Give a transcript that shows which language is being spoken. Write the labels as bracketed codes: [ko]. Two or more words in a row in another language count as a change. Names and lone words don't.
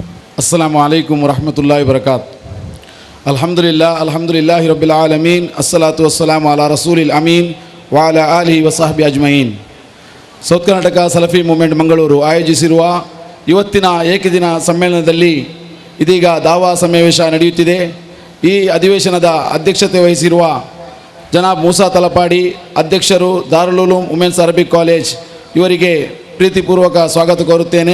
[ar] السلام عليكم ورحمة الله وبركاته الحمد لله رب العالمين الصلاة والسلام على رسول الأمين وعلى آله وصحبه أجمعين. [kn] ಸೌತ್ ಕರ್ನಾಟಕ ಸಲಫಿ ಮೂವ್ಮೆಂಟ್ ಮಂಗಳೂರು ಆಯೋಜಿಸಿರುವ ಇವತ್ತಿನ ಏಕದಿನ ಸಮ್ಮೇಳನದಲ್ಲಿ ಇದೀಗ ದಾವಾ ಸಮಾವೇಶ ನಡೆಯುತ್ತಿದೆ. ಈ ಅಧಿವೇಶನದ ಅಧ್ಯಕ್ಷತೆ ವಹಿಸಿರುವ ಜನಾಬ್ ಮೂಸಾ ತಲಪಾಡಿ ಅಧ್ಯಕ್ಷರು, ದಾರುಲ್ ಉಲೂಮ್ ವುಮೆನ್ಸ್ ಅರಬಿಕ್ ಕಾಲೇಜ್, ಇವರಿಗೆ ಪ್ರೀತಿಪೂರ್ವಕ ಸ್ವಾಗತ ಕೋರುತ್ತೇನೆ.